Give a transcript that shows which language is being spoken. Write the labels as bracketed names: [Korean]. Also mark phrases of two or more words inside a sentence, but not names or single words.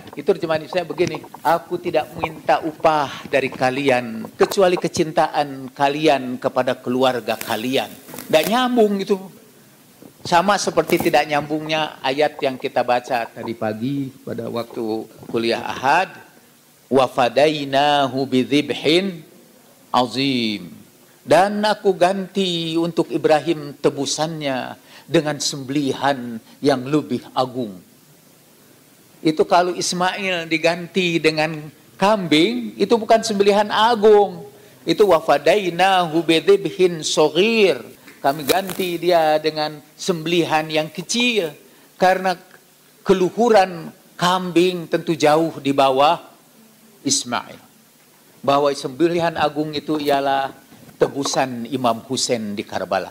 [Indonesian] Itu terjemahan saya begini, aku tidak minta upah dari kalian kecuali kecintaan kalian kepada keluarga kalian. Tidak nyambung itu. Sama seperti tidak nyambungnya ayat yang kita baca tadi pagi pada waktu kuliah Ahad. [Arabic] وفديناه بذبح عظيم. [Indonesian] Dan aku ganti untuk Ibrahim tebusannya dengan sembelihan yang lebih agung. Itu kalau Ismail diganti dengan kambing, itu bukan sembelihan agung. [Arabic] Itu وفديناه بذبح صغير. [Indonesian] Kami ganti dia dengan sembelihan yang kecil. Karena keluhuran kambing tentu jauh di bawah Ismail. Bahwa sembelihan agung itu ialah tebusan Imam Husain di Karbala.